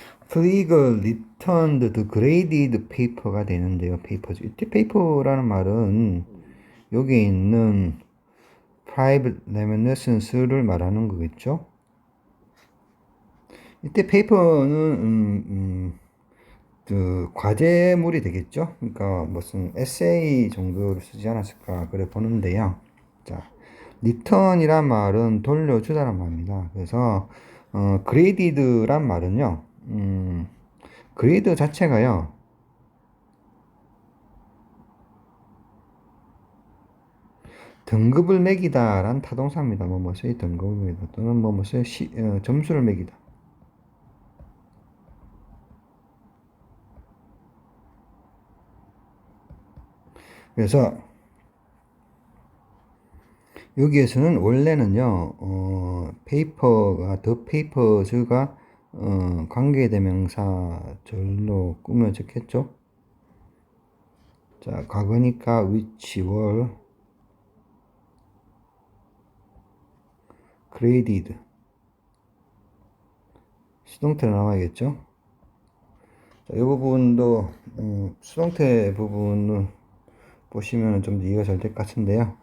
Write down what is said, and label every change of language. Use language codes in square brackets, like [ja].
[en] Fleeger returned the graded paper가 되는데요. [ko] paper죠. 이때 paper라는 말은 여기 있는 private reminiscence를 말하는 거겠죠. 이때 paper는 그 과제물이 되겠죠. 그러니까 무슨 에세이 정도를 쓰지 않았을까 그래 보는데요. 자, return이란 말은 돌려주다란 말입니다. 그래서 graded란 말은요. 그레이드 자체가요. 등급을 매기다란 타동사입니다. 뭐뭐의 등급을 매기다 또는 뭐뭐의 점수를 매기다. 그래서 여기에서는 원래는요, 페이퍼가 the papers가 관계대명사절로 꾸며졌겠죠. 자, 과거니까 [en] which were graded. [ko] 수동태로 나와야겠죠. 자, 이 부분도 수동태 부분을 보시면 좀 더 이해가 잘 될 것 같은데요.